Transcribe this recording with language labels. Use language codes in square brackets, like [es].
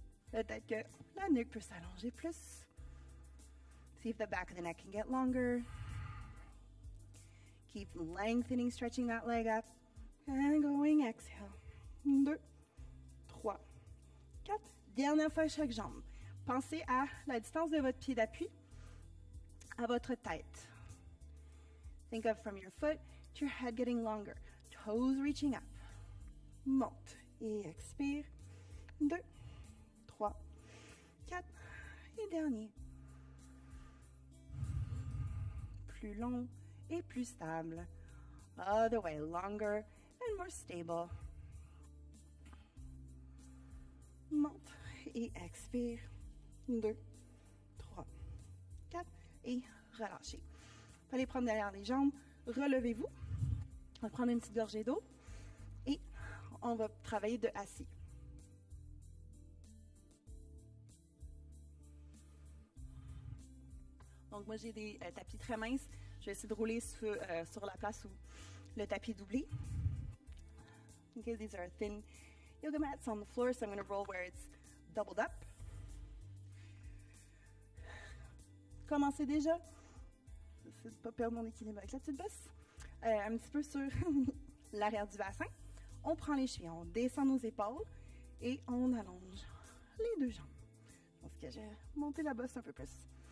[fr] Peut-être que la nuque peut s'allonger plus. [en] See if the back of the neck can get longer. Keep lengthening, stretching that leg up. And going, exhale. 2, 3, 4. [fr] Dernière fois chaque jambe. Pensez à la distance de votre pied d'appui à votre tête. [en] Think of from your foot to your head getting longer. Toes reaching up. [fr] Monte et expire. 2, 3, 4. Et dernier. Plus long et plus stable. [en] Other way, longer and more stable. [fr] Monte et expire. 2, 3, 4 et relâchez. Vous allez prendre derrière les jambes. Relevez-vous. On va prendre une petite gorgée d'eau et on va travailler de assis. Donc, moi, j'ai des tapis très minces. Je vais essayer de rouler sur la place où le tapis est doublé. [en] Okay, these are thin yoga mats on the floor, so I'm going to roll where it's doubled up. [fr] Commencez déjà. J'essaie de ne pas perdre mon équilibre avec la petite bosse. Un petit peu sur l'arrière du bassin. On prend les chevilles, on descend nos épaules et on allonge les deux jambes. Je pense que j'ai monté la bosse un peu plus.